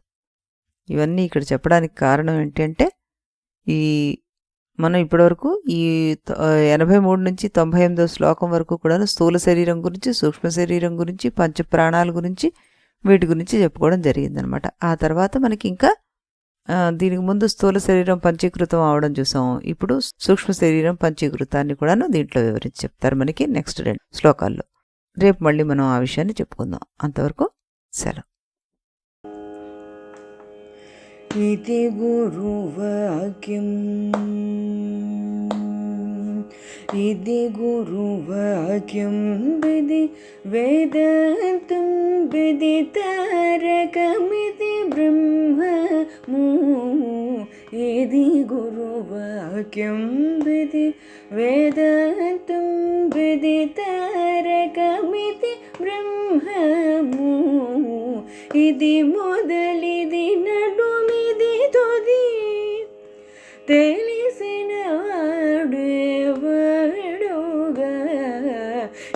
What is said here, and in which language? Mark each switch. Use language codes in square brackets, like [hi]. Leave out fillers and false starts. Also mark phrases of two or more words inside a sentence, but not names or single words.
[te] ఇవన్నీ ఇక్కడ చెప్పడానికి కారణం ఏంటంటే, ఈ మనం ఇప్పటివరకు ఈ 83 నుంచి 98వ శ్లోకం వరకు కూడా స్థూల శరీరం గురించి, సూక్ష్మ శరీరం గురించి, పంచప్రాణాల గురించి, వీటి గురించి చెప్పుకోవడం జరిగిందనమాట. ఆ తర్వాత మనకి ఇంకా దీనికి ముందు స్థూల శరీరం పంచీకృతం అవడం చూసాం. ఇప్పుడు సూక్ష్మ శరీరం పంచీకృతాన్ని కూడా దీంట్లో వివరించి చెప్తారు మనకి నెక్స్ట్ 2 శ్లోకాల్లో. రేపు మళ్ళీ మనం ఆ విషయాన్ని చెప్పుకుందాం. అంతవరకు సెలవు. [sa] इति गुरुवाक्यम् इति गुरुवाक्यं विधि वेदान्तं विदितारकमिति ब्रह्ममु इति गुरुवाक्यं विधि वेदान्तं विदितारकमिति ब्रह्ममु इति [te] మొదలిది నడుమిది తుది తెలిసిన వాడేవాడుగా